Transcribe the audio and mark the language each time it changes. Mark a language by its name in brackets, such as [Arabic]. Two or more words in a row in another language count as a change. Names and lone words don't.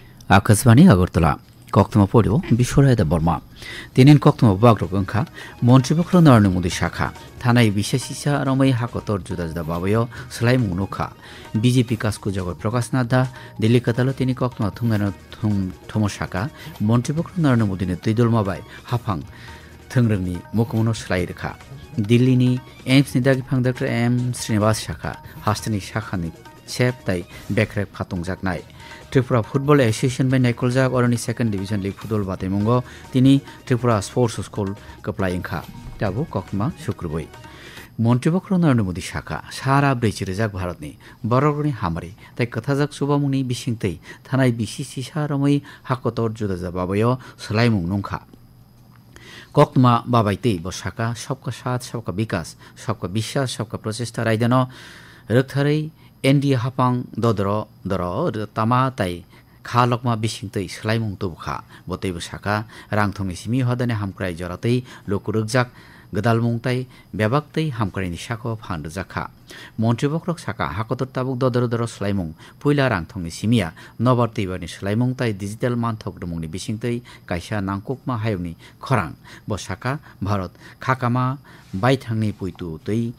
[Kok Borok] आकाशवाणी আগরতলা কক্তম পড়িও বিশ্বরায়দা বর্মা তিনিন কক্তম বাগ্রক ওংখা মন্ত্রিপক্ষ নরেন্দ্র মোদী শাখা থানায় বিশেষিসা রমৈ হাকতর জুদা জুদা বাবয় সলাই মুনুখা বিজেপি কাসকু জগৎ প্রকাশ নাথা দিল্লি কাতালো তিনি কক্তম থুংনানো থম শাখা মন্ত্রিপক্ষ নরেন্দ্র মোদীনি তৈদল মাবাই হাফাং थोंरोंनि मुखमुनो सलाई रेखा दिल्लीनि एम्सनि दागिफां डॉक्टर एम श्रीनिवास शाखा हास्टनि शाखानि सेफ ताई बेक्रेक फातंजाकनाय त्रिपुरा फुटबल एसोसिएशन बाय नायकलजाक अरनि [English] second division league football [Kok Borok] बातेमंगो तिनि त्रिपुरा स्पोर्ट्स स्कूल कप्लायंखा ताबो कक्मा शुक्रबई मन्त्रिपक्ष नरेंद्र मोदी शाखा सारा 40,000 भारतनि बरगनि हामारि ताई कथाजाक सुबामुनि बिसिंतै थानाय बिसिसि सारमै हाकतर जुदा बाबायो सलायमुं नंखा कक्तमा बाबाइते बसाका [Hindi] सबका साथ सबका विकास सबका विश्वास सबका प्रचेष्टा [Kok Borok] रायदानो रोखथारै एनडीए हापां दर तामा ताई खालकमा बिसिंतै सलायमुं तबखा बतै बसाका रांथंनि सिमि हदाने हामक्राय जरातै लोकुरुकजाक गदालमुंताई बेबाक्तै हामक्रायनि साखो फानदजाखा मन्त्रिपक्ष शाखा हाकतर ताबुक दर सलायमुं पुइला रांथंनि सिमिया नबारतैबारनि सलायमुंताई डिजिटल मानथकदमुंनि बिसिंतै कायसा नांकुकमा हायौनि खरां बसाका भारत खाकामा बायथांनि पुइतु तै